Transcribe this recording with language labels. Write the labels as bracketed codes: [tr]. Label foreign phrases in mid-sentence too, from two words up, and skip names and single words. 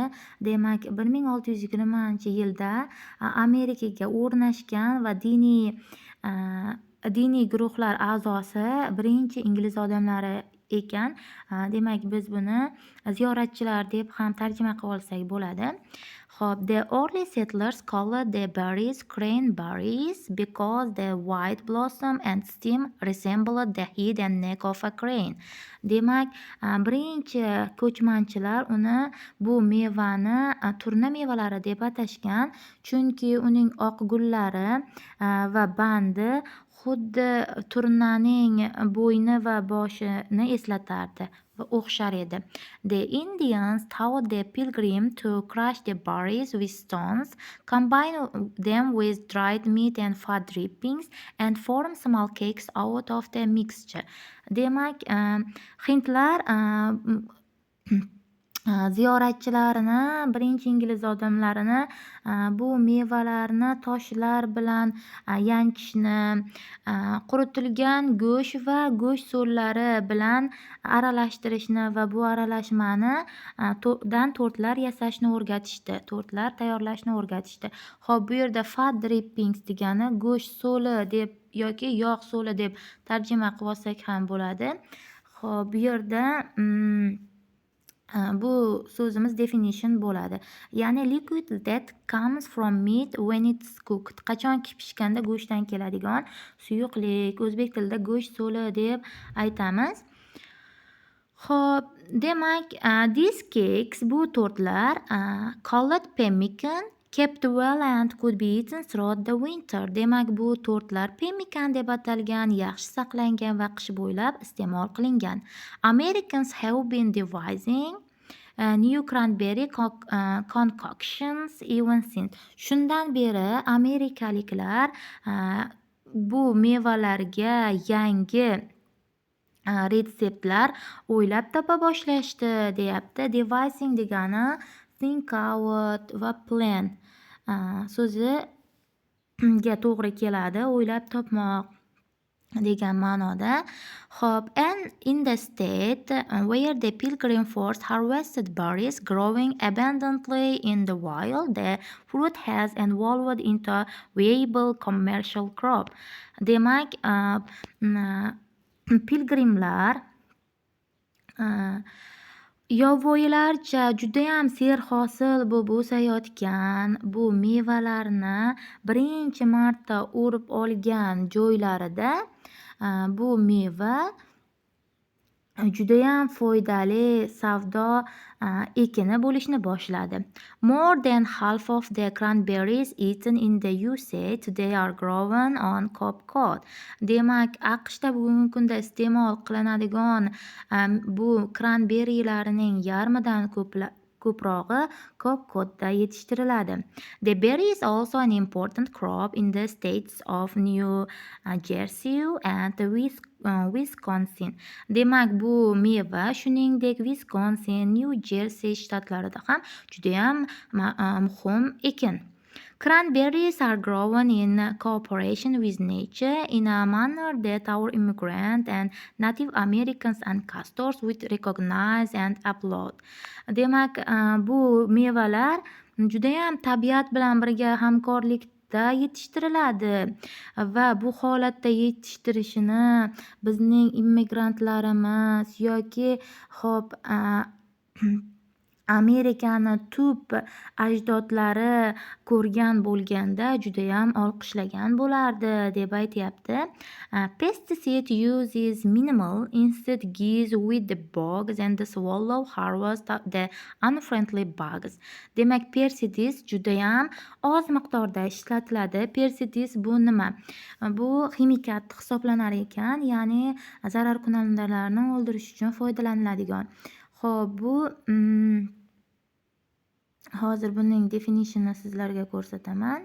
[uz] Demak, 1620-yilda Amerikaga o'rnashgan va diniy guruhlar a'zosi birinchi ingliz odamlari ekan. Demak, biz buni ziyoratchilar deb ham tarjima qilib olsak bo'ladi. Hop, [en] the early settlers called the berries cranberries because the white blossom and stem resembled the head and neck of a crane. [uz] Demak, birinchi ko'chmanchilar uni bu mevani turna mevalari deb atashgan, chunki uning oq gullari va bandi xuddi turnaning bo'yni va boshini eslatardi va o'xshar edi. [en] The Indians taught the pilgrim to crush the berries with stones, combine them with dried meat and fat drippings, and form small cakes out of the mixture. [uz] Demak, hindlar ziyoratchilarini, birinchi ingliz odamlarini bu mevalarni toshlar bilan yanchishni, quritilgan go'sht va go'sht so'llari bilan aralashtirishni va bu aralashmani dan tortlar yasashni o'rgatishdi. Tortlar tayyorlashni o'rgatishdi. Hop, bu yerda [en] fat drippings [uz] degani go'sht so'li deb yoki yog' so'li deb tarjima qilib olsak ham bo'ladi. Hop, bu yerda bu so'zimiz definition bo'ladi. [en] Ya'ni liquid that comes from meat when it's cooked. [uz] Qachonki pishganda go'shtdan keladigan suyuqlik. O'zbek tilida go'sht so'li deb aytamiz. Xo'p, demak, [en] these cakes, [uz] bu tortlar, [en] called pemmican, kept well and could be eaten throughout the winter. [uz] Demak, bu tortlar pemmican deb atalgan, yaxshi saqlangan va qish bo'ylab iste'mol qilingan. [en] Americans have been devising new cranberry concoctions even since. [uz] Shundan beri amerikaliklar bu mevalarga yangi retseptlar o'ylab topa boshlashdi deyapti. Devising degani [en] think out [uz] va plan so'ziga to'g'ri keladi. O'ylab topmoq degan ma'noda. Hop, [en] and in the state where the pilgrim force harvested berries growing abundantly in the wild, the fruit has evolved into a viable commercial crop. [uz] Demak, pilgrimlar Yovvoyilarcha judayam serhosil bo'lib o'sayotgan bu mevalarni birinchi marta o'rib olgan joylarida bu meva judayam foydali savdo ekini bo'lishni boshladi. [en] More than half of the cranberries eaten in the USA today are grown on Cape Cod. [uz] Demak, AQShda bugungi kunda iste'mol qilinadigan bu kranberilarning yarmidan ko'prog'i Cape Codda yetishtiriladi. [en] The berry is also an important crop in the states of New Jersey and Wisconsin. [uz] Demak, bu meva shuningdek Wisconsin, New Jersey shtatlarida ham judayam muhim ekin. [en] Cranberries are grown in cooperation with nature in a manner that our immigrant and Native Americans ancestors would recognize and applaud. [uz] Demak, bu mevalar judayam tabiat bilan birga hamkorlikda yetishtiriladi va bu holatda yetishtirishini bizning immigrantlarimiz yoki Amerikani tub ajdodlari ko'rgan bo'lganda judayam olqishlagan bo'lardi deb aytyapti. [en] Pesticide use is minimal, instead gives with the bugs and the swallow harvest the unfriendly bugs. [uz] Demak, persidis judayam oz miqdorda ishlatiladi. Persidis bu nima? Bu ximikat hisoblanar ekan, ya'ni zararkunandalarni o'ldirish uchun foydalaniladigan. Xo'p, bu hozir buning definitionni sizlarga ko'rsataman.